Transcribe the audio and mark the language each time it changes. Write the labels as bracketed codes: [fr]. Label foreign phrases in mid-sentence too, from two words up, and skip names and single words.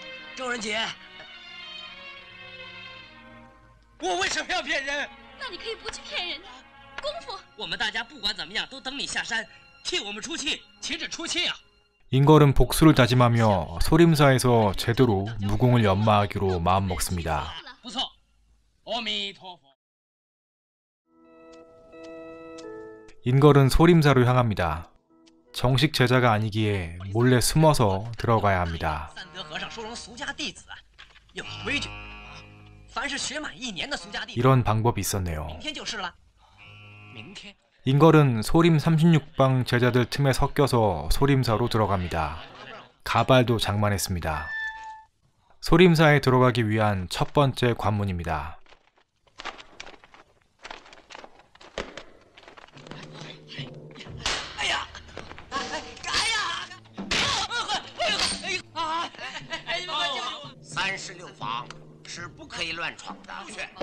[zh] 周仁杰，我为什么要骗人？那你可以不去骗人的。功夫，我们大家不管怎么样都等你下山，替我们出气。岂止出气啊！ [ko] 인걸은 복수를 다짐하며 소림사에서 제대로 무공을 연마하기로 마음먹습니다. [zh] 不错，阿弥陀佛。 [ko] 인걸은 소림사로 향합니다. 정식 제자가 아니기에 몰래 숨어서 들어가야 합니다. [zh] 三德和尚收容俗家弟子啊，有个规矩，凡是学满1年的俗家弟子， [ko] 이런 방법이 있었네요. [zh] 明天就是了。明天。 [ko] 인걸은 소림 36방 제자들 틈에 섞여서 소림사로 들어갑니다. 가발도 장만했습니다. 소림사에 들어가기 위한 첫 번째 관문입니다. [zh] 방 是不可以乱闯的。去。